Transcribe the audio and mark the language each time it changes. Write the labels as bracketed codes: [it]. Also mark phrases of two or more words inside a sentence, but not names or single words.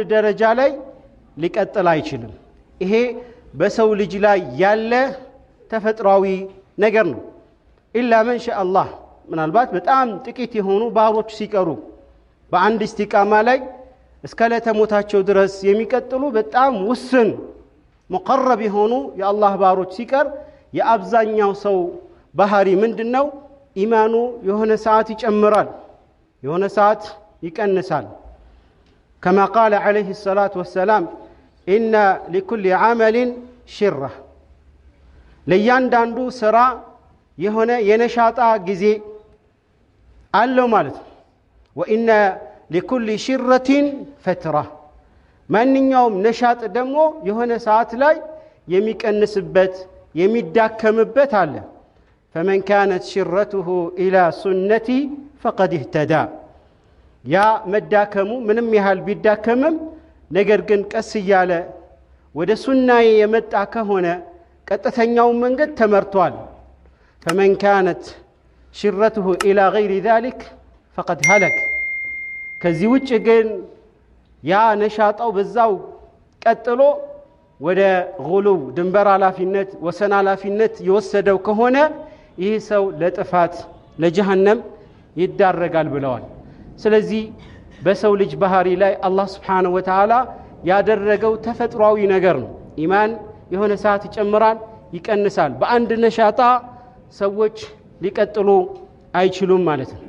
[am] ደረጃ ላይ ሊቀጥል አይችልም። ይሄ በሰው ልጅ ላይ ያለ ተፈጥሯዊ ነገር ነው። [ar] إلا من شاء الله [am] ምናልባት በጣም ጥቂት የሆኑ ባሮች ሲቀሩ በአንድ ኢስቲቃማ ላይ እስከ ለተሞታቸው ድረስ የሚቀጥሉ በጣም ውስን ሙቀረብ የሆኑ የአላህ ባሮች ሲቀር የአብዛኛው ሰው ባህሪ ምንድነው? ኢማኑ የሆነ ሰዓት ይጨምራል፣ የሆነ ሰዓት ይቀንሳል። [ar] كما قال عليه الصلاة والسلام إن لكل عمل شرة [am] ለእያንዳንዱ ስራ የሆነ የነሻጣ ጊዜ አለው ማለት ነው። [ar] وإن لكل شرة فترة [am] ማንኛውም ነሻጥ ደግሞ የሆነ ሰዓት ላይ የሚቀንስበት የሚዳከምበት አለ። [ar] فمن كانت شرته إلى سنتي فقد اهتدى [am] ያ መዳከሙ ምንም ያህል ቢዳከምም ነገር ግን ቀስ እያለ ወደ ሱናዬ የመጣ ከሆነ ቀጥተኛው መንገድ ተመርቷል። [ar] فمن كانت شرته إلى غير ذلك فقد هلك [am] ከዚህ ውጭ ግን ያ ነሻጣው በዛው ቀጥሎ ወደ ጉሉው ድንበር ኃላፊነት ወሰን ኃላፊነት የወሰደው ከሆነ ይህ ሰው ለጥፋት ለጀሃነም ይዳረጋል ብለዋል። ስለዚህ በሰው ልጅ ባህሪ ላይ አላህ [ar] سبحانه وتعالى [am] ያደረገው ተፈጥሯዊ ነገር ነው ኢማን የሆነ ሰዓት ይጨምራል ይቀንሳል በአንድ ነሻጣ ሰዎች ሊቀጥሉ አይችሉም ማለት ነው